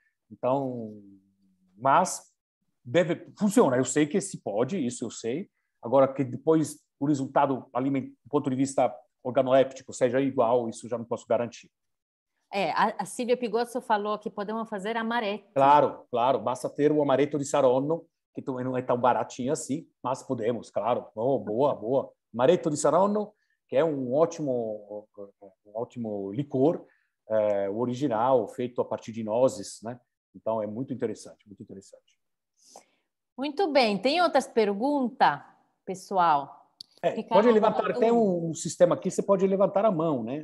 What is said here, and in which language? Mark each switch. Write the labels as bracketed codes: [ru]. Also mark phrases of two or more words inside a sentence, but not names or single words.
[pt] Então, mas funciona. Eu sei que se pode, isso eu sei. Agora, que depois o resultado do ponto de vista organoléptico seja igual, isso já não posso garantir. A Silvia Pigozzo falou que podemos fazer amaretto. Claro. Basta ter o amaretto di Saronno, que também não é tão baratinho assim, mas podemos, claro. Boa. Amaretto di Saronno, que é um ótimo licor, o original, feito a partir de nozes, né? Então, é muito interessante, muito interessante. Muito bem. Tem outras perguntas, pessoal? Pode levantar, tem um sistema aqui, você pode levantar a mão, né?